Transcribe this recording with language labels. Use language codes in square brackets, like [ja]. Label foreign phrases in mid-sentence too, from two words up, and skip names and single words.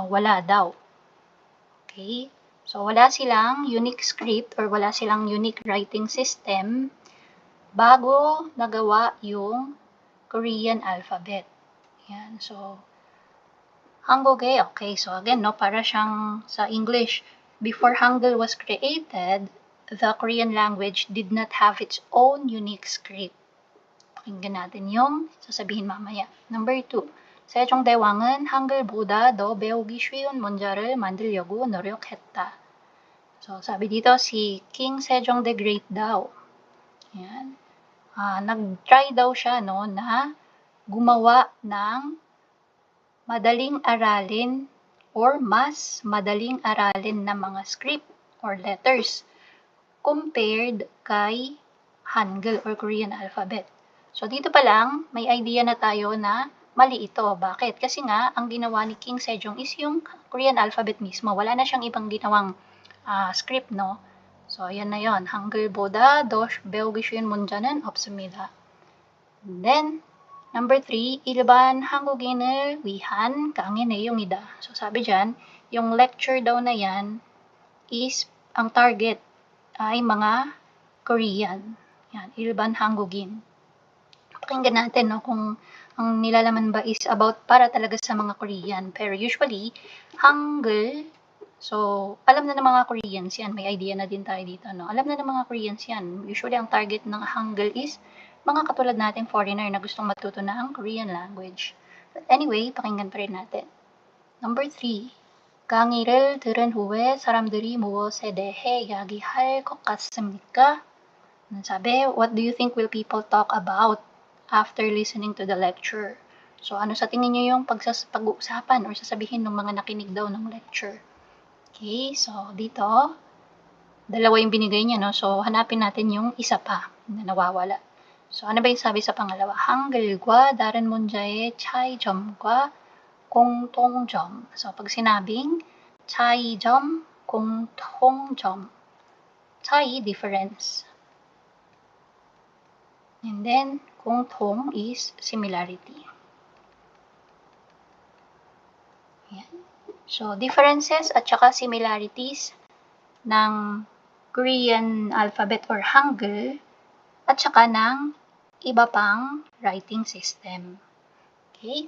[tl] Wala daw. Okay? So, wala silang unique script or wala silang unique writing system bago nagawa yung Korean alphabet. [en] Yan. So, 한국에, okay, so again, no, [tl] para siyang sa English, [en] before Hangul was created, the Korean language did not have its own unique script. [tl] Pakinggan natin yung sasabihin mamaya. Number 2, [ko] 세종대왕은 한글보다 더 배우기 쉬운 문자를 만들려고 노력했다. [tl] So, sabi dito si King Sejong the Great daw. Yan. Nag-try daw siya na gumawa ng madaling aralin or mas madaling aralin na mga script or letters compared kay Hangul or Korean alphabet. So, dito pa lang, may idea na tayo na mali ito. Bakit? Kasi nga, ang ginawa ni King Sejong is yung Korean alphabet mismo. Wala na siyang ibang ginawang script, no? So, yan na yon. [ko] 한글보다 더 배우기 쉬운 문자는 없습니다. [en] And then, number 3, [ko] 일반 한국인을 위한 강의 내용이다. [tl] So, sabi dyan, yung lecture daw na yan is, ang target ay mga Korean. Yan, [ko] 일반 한국인. [tl] Pakinggan natin, no, kung ang nilalaman ba is about para talaga sa mga Korean. Pero usually, Hangul, so, alam na ng mga Koreans yan. May idea na din tayo dito, no? Alam na ng mga Koreans yan. Usually, ang target ng Hangul is mga katulad nating foreigner na gustong matuto na ang Korean language. [en] But anyway, [tl] pakinggan pa rin natin. Number 3. [ko] 강의를 들은 후에 사람들이 무엇에 대해 이야기할 것 같습니까? [tl] Sabi, [en] what do you think will people talk about after listening to the lecture? [tl] So, ano sa tingin nyo yung pag-uusapan or sasabihin ng mga nakinig daw ng lecture? Okay, so dito, dalawa yung binigay niya, no? So, hanapin natin yung isa pa na nawawala. So, ano ba yung sabi sa pangalawa? [ko] 한글과 다른 문자의 차이점과 공통점. [tl] So, pag sinabing [ko] 차이점, 공통점. 차이, [en] difference. And then, 공통 is similarity. [tl] Yan. So, differences at saka similarities ng Korean alphabet or Hangul at saka ng iba pang writing system. Okay?